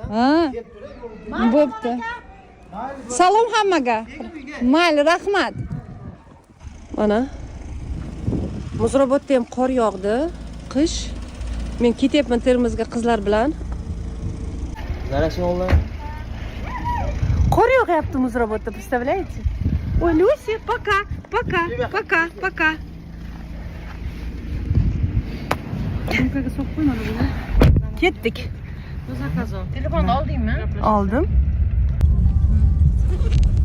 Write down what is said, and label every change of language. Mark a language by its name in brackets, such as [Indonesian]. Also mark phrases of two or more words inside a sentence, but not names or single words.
[Uzbek] Ha. Bo'pti. Salom hammaga. Mayli, rahmat. Mana. Muzrobotda ham qor yog'di. Qish. Men ketyapman Termizga qizlar bilan. Zarashni o'g'li. Qor yog'yapti Muzrobotda, [Russian] представляете? Ой, Люси, пока, пока, пока, пока. [Uzbek] Ketdik. Telefonni oldingmi? Oldim.